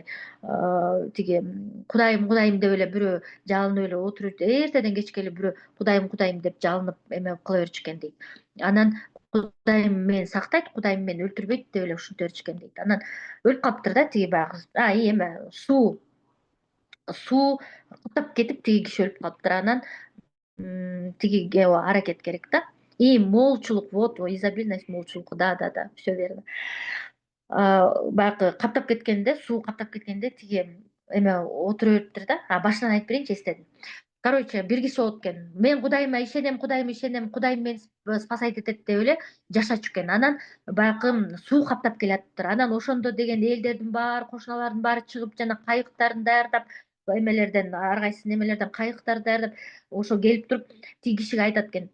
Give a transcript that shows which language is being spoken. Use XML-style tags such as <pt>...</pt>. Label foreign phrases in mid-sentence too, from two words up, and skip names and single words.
<ky>Тиги Кудайым деп эле бирөө жалынып эле отуруп, эртеден кечке эле бирөө Кудайым деп жалынып эме кыла берчү дейт. Анан Кудайым мени сактайт, Кудайым мени өлтүрбөйт деп эле ушинте берчү дейт. Анан өлүп калыптыр да тиги баягы эме суу каптап кетип тиги киши өлүп калыптыр. Анан тигиге аракет керек да.</ky> <ru>И молчулук, вот изобильность молчулуку, да, все верно.</ru> <ky>Баягы каптап кеткенде, суу каптап кеткенде тиги эме отура бериптир да. Башынан айтып берейинчи, эстедим. Короче, бир киши болот экен. Мен Кудайыма ишенем, Кудайым мени спасать этет деп эле жашачу экен. Анан баягы суу каптап келатыптыр. Анан ошондо деген элдердин баары, кошуналардын баары чыгып, жана кайыктарын даярдап, эмелерден, ар кайсы немелерден кайыктарды даярдап, ошо келип туруп тиги кишиге айтат экен.</ky>